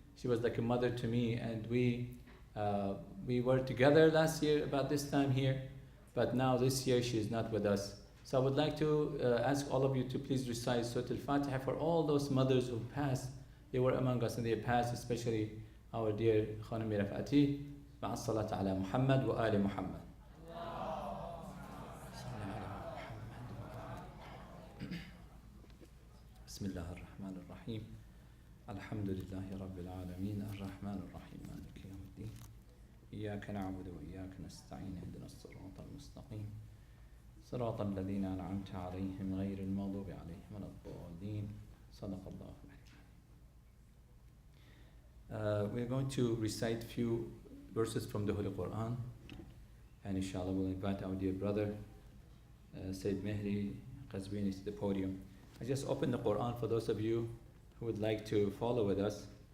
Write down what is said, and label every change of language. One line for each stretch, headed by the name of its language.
English: She was like a mother to me, and we were together last year about this time here, but now this year she is not with us. So I would like to ask all of you to please recite Surah Al-Fatiha for all those mothers who passed. They were among us and they passed, especially our dear Khanumi Rafati.
Arabic: مع الصلاة على محمد وآل محمد. بسم الله الرحمن الرحيم الحمد لله رب العالمين الرحمن الرحيم مالك يوم الدين إياك نعبد وإياك نستعين اهدنا الصراط المستقيم صراط الذين أنعمت عليهم غير المغضوب عليهم ولا الضالين صدق الله العظيم.
English: We're going to recite few verses from the Holy Quran, and inshallah we'll invite our dear brother Sayyid Mahdi Al-Qazwini to the podium. I just opened the Quran for those of you who would like to follow with us.